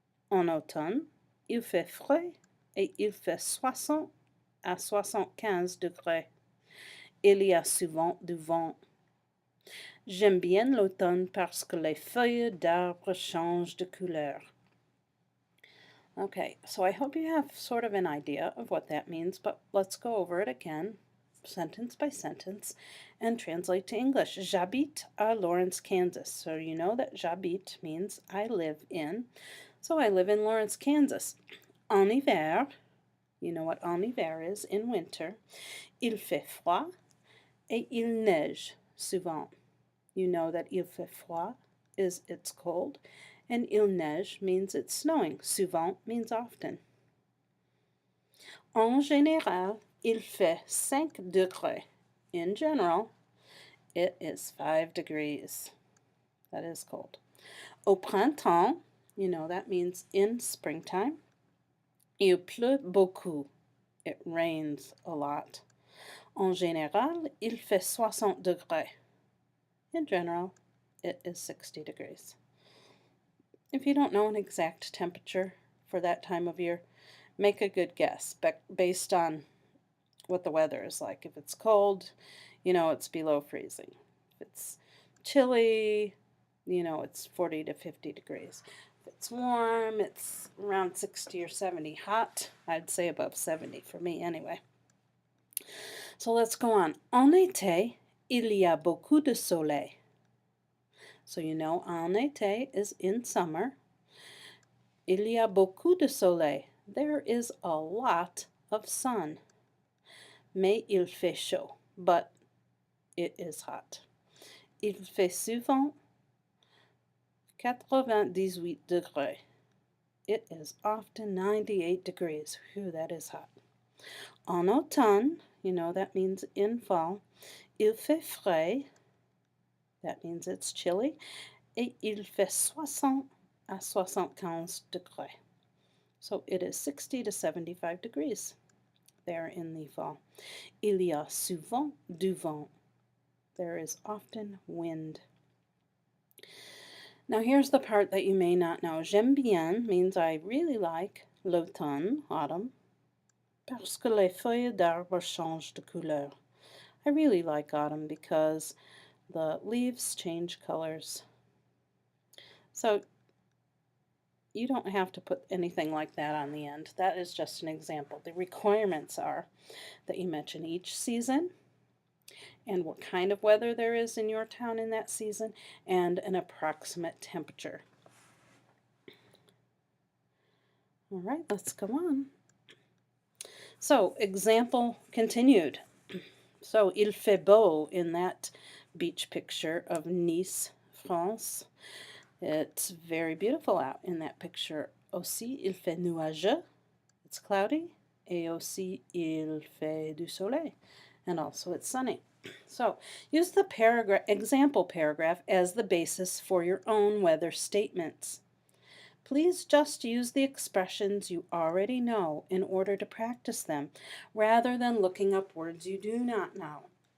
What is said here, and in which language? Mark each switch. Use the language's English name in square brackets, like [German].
[French] En automne, il fait frais et il fait 60 à 75 degrés. Il y a souvent du vent. J'aime bien l'automne parce que les feuilles d'arbres changent de couleur. [English] Okay, so I hope you have sort of an idea of what that means, but let's go over it again, sentence by sentence, and translate to English. [French] J'habite à Lawrence, Kansas. [English] So you know that [French] j'habite [English] means I live in. So I live in Lawrence, Kansas. [French] En hiver, [English] you know what [French] en hiver [English] is, in winter. [French] Il fait froid et il neige souvent. [English] You know that [French] il fait froid [English] is it's cold, and [French] il neige [English] means it's snowing. [French] Souvent [English] means often. [French] En général, il fait 5 degrés. [English] In general, it is 5 degrees. That is cold. [French] Au printemps, [English] you know that means in springtime. [French] Il pleut beaucoup. [English] It rains a lot. [French] En général, il fait 60 degrés. [English] In general, it is 60 degrees. If you don't know an exact temperature for that time of year, make a good guess based on what the weather is like. If it's cold, you know it's below freezing. If it's chilly, you know it's 40 to 50 degrees. If it's warm, it's around 60 or 70. Hot, I'd say above 70 for me anyway. So let's go on. [French] En été, il y a beaucoup de soleil. [English] So you know [French] en été [English] is in summer. [French] Il y a beaucoup de soleil. [English] There is a lot of sun. [French] Mais il fait chaud. [English] But it is hot. [French] Il fait souvent 98 degrés. [English] It is often 98 degrees. Whew, that is hot. [French] En automne, [English] you know that means in fall. [French] Il fait frais. [English] That means it's chilly. [French] Et il fait 60 à 75 degrés. [English] So it is 60 to 75 degrees there in the fall. [French] Il y a souvent du vent. [English] There is often wind. Now here's the part that you may not know. [French] J'aime bien [English] means I really like [French] l'automne, [English] autumn, [French] parce que les feuilles d'arbres changent de couleur. [English] I really like autumn because the leaves change colors. So you don't have to put anything like that on the end. That is just an example. The requirements are that you mention each season and what kind of weather there is in your town in that season and an approximate temperature. All right, let's go on. So, example continued. So, [French] il fait beau [English] in that beach picture of Nice, France. It's very beautiful out in that picture. [French] Aussi, il fait nuageux. [English] It's cloudy. [French] Et aussi, il fait du soleil. [English] And also, it's sunny. So, use the example paragraph as the basis for your own weather statements. Please just use the expressions you already know in order to practice them, rather than looking up words you do not know.